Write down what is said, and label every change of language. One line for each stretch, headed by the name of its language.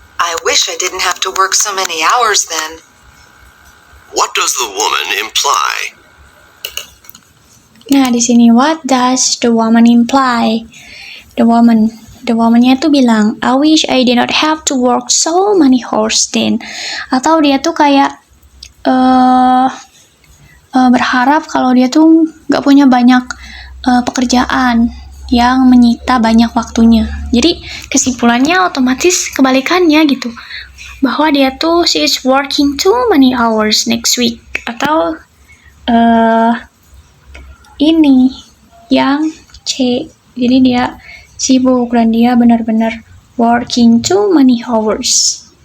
English: I wish I didn't have to work so many hours then. What does the woman imply?
Indonesian: Nah, di sini
English: what does the woman imply? The woman-nya
Indonesian: tuh bilang,
English: I wish I did not have to work so many hours then.
Indonesian: Atau dia tuh kayak berharap kalau dia tuh gak punya banyak pekerjaan yang menyita banyak waktunya. Jadi kesimpulannya otomatis kebalikannya gitu. Bahwa dia tuh
English: she is working too many hours next week.
Indonesian: Atau ini yang C. Jadi dia sibuk dan dia benar-benar
English: working too many hours.